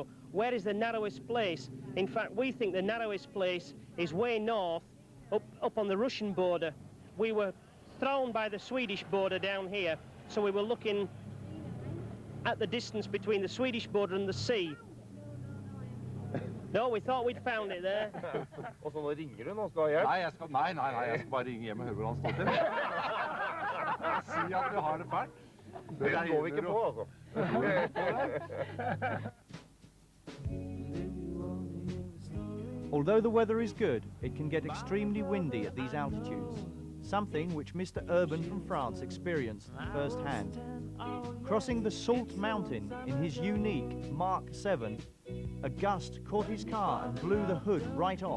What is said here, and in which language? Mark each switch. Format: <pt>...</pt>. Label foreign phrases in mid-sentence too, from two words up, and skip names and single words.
<en>Where is the narrowest place? In fact, we think the narrowest place is way north, up on the Russian border. We were thrown by the Swedish border down here, so we were looking at the distance between the Swedish border and the sea. No, we thought we'd found it there.</en> <no>Og så nå ringer du, nå skal du ha hjelp? Nei, jeg skal bare ringe hjem og høre hvordan det står til. Si at du har det fælt. Det går vi ikke på, altså.</no> <en>Although the weather is good, it can get extremely windy at these altitudes, something which Mr. Urban from France experienced firsthand. Crossing the Salt Mountain in his unique Mark 7, a gust caught his car and blew the hood right off.</en>